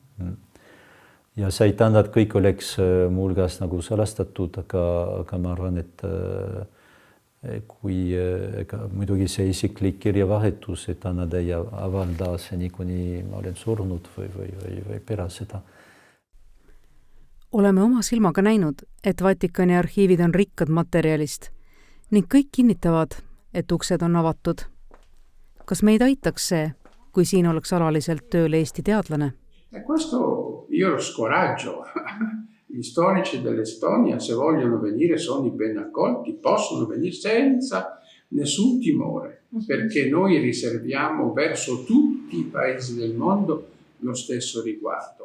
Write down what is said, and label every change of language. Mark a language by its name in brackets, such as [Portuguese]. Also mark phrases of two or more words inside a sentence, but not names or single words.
[Estonian] Ja see ei tähenda, et kõik oleks mulgas nagu salastatud, aga ma arvan, et kui muidugi see isiklik kirjavahetus, et nad ei avalda seni, kuni ma olen surnud või pärast seda. Oleme oma silmaga näinud, et Vatikani arhiivid on rikkad materjalist ning kõik kinnitavad, et uksed on avatud. Kas meid aitaks see, kui siin oleks alaliselt tööl Eesti teadlane? [Italian] Questo io lo scoraggio. Gli storici dell'Estonia, se vogliono venire, sono ben accolti, possono venire senza nessun timore, perché noi riserviamo verso tutti i paesi del mondo lo stesso riguardo.